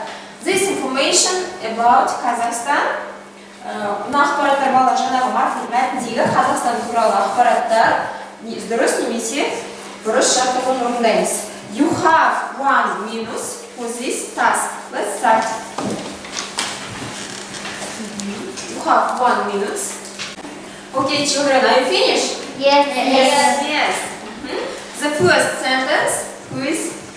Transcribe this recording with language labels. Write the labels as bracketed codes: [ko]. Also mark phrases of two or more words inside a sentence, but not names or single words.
[en] This information about Kazakhstan. [kk] Мына ақпараттар бала жаңағы мәтіндегі Қазақстан туралы ақпараттар дұрыс немесе бұрыс жақты орындаймыз. [en] You have 1 minus for this task. Let's start. You have 1 minute. Okay, children, are you finished? Yes. The first sentence, please.